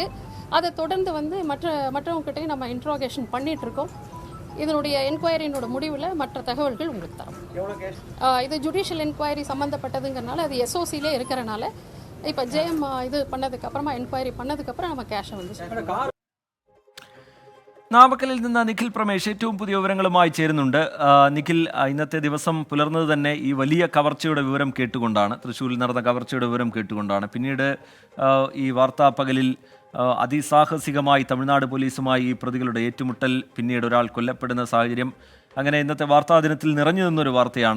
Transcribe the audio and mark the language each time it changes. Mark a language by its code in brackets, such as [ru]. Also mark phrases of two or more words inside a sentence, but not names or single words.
[ta] அதை தொடர்ந்து மற்றவங்ககிட்டையும் நம்ம இன்ட்ரோகேஷன் பண்ணிகிட்ருக்கோம். இதனுடைய என்கொயரினோட முடிவில் மற்ற தகவல்கள் உங்களுக்கு தரோம். இது ஜுடிஷியல் என்கொயரி சம்மந்தப்பட்டதுங்கிறனால அது SOC-லே இருக்கிறனால இப்போ JM இது பண்ணதுக்கப்புறமா என்கொயரி பண்ணதுக்கப்புறம் நம்ம கேஷை [ml] നാമക്കലിൽ നിന്ന് നിഖിൽ പ്രമേഷ് ഏറ്റവും പുതിയ വിവരങ്ങളുമായി ചേരുന്നുണ്ട്. നിഖിൽ, ഇന്നത്തെ ദിവസം പുലർന്നത് തന്നെ ഈ വലിയ കവർച്ചയുടെ വിവരം കേട്ടുകൊണ്ടാണ്, തൃശ്ശൂരിൽ നടന്ന കവർച്ചയുടെ വിവരം കേട്ടുകൊണ്ടാണ്. പിന്നീട് ഈ വാർത്താപ്പകലിൽ അതിസാഹസികമായി തമിഴ്നാട് പോലീസുമായി ഈ പ്രതികളുടെ ഏറ്റുമുട്ടൽ, പിന്നീട് ഒരാൾ കൊല്ലപ്പെടുന്ന സാഹചര്യം, അങ്ങനെ ഇന്നത്തെ വാർത്താ ദിനത്തിൽ നിറഞ്ഞു നിന്നൊരു വാർത്തയാണ്.